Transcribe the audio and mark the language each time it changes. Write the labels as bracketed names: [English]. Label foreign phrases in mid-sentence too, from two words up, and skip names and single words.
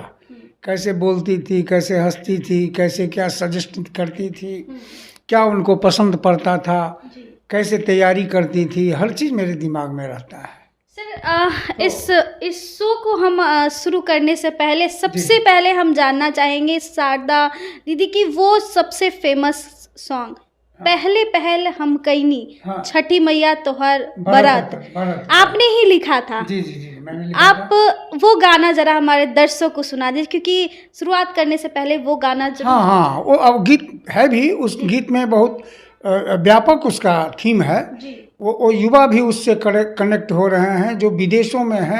[Hindi] कैसे बोलती थी, कैसे हंसती थी, कैसे क्या सजेस्ट करती थी, क्या उनको पसंद पड़ता था, कैसे तैयारी करती थी, हर चीज़ मेरे दिमाग में रहता है। सर, इस शो को हम शुरू करने से पहले सबसे पहले हम जानना चाहेंगे शारदा दीदी की वो सबसे [English] famous song [Hindi] पहले पहल हम कईनी, छठी मैया तोहर बरात, आपने ही लिखा था। जी जी जी, मैंने लिखा आप वो गाना जरा हमारे दर्शकों को सुना दीजिए, क्योंकि शुरुआत करने से पहले वो गाना हाँ, वो अब गीत है भी, उस गीत में बहुत व्यापक उसका थीम है। वो युवा भी उससे कनेक्ट हो रहे हैं जो विदेशों में हैं।